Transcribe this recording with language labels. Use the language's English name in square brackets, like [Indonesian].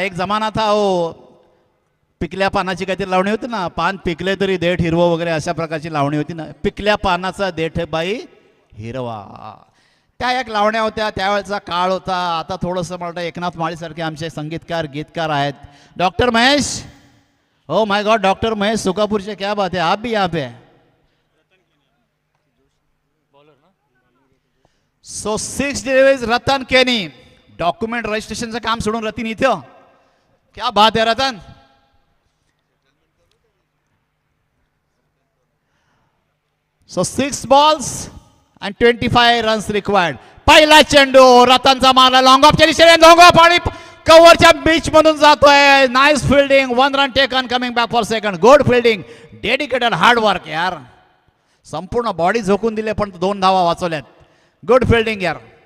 [Marathi] एक जमाना था हो, पिकल्या पानाची काहीतरी लावणी होती ना. पान पिकले तरी देठ हिरवं वगैरे अशा प्रकारची लावणी होती ना. पिकल्या पानाचा देठ बाई हिरवा. त्या एक लावण्या होत्या. त्यावेळेचा काळ होता. आता थोडंसं मला वाटतं एकनाथ माळीसारखे आमचे संगीतकार गीतकार आहेत. [Hindi] Doctor Mahesh, [English] oh my God, [Hindi] doctor Mahesh सुकापुर से, क्या बात है, आप भी यहाँ पे. [English] So 6 deliveries Ratan केनी. [Marathi] डॉक्युमेंट रजिस्ट्रेशनचं काम सोडून रतीन इथं. [Hindi] क्या बात आहे रतन. [English] So 6 balls and 25 runs required. [Marathi] पहिला चेंडू रतनचा मारला. लॉंग ऑफ चेंडू, लॉंग ऑफ आणि कव्हरच्या बीच मधून जातोय. [English] Nice fielding. 1 run taken. Coming back for second. Good fielding. Dedicated hard work यार. [Marathi] संपूर्ण बॉडी झोकून दिले पण 2 धावा वाचवल्यात. [English] Good fielding यार.